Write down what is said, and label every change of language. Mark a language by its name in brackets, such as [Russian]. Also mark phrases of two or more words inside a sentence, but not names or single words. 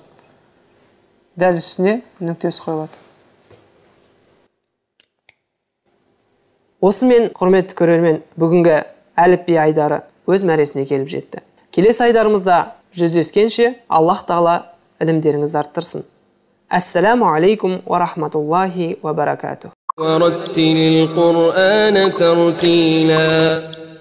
[Kazakh] Дәл үстіне нүктесі қойылады. Осымен, құрметті көрермен, бүгінгі әліпби айдары өз мәресіне келіп жетті. Келесі айдарымызда жүздескенше Аллах Тағала ілімдеріңізді арттырсын. [Arabic] السلام عليكم ورحمة الله وبركاته. ورتل القرآن ترتيلا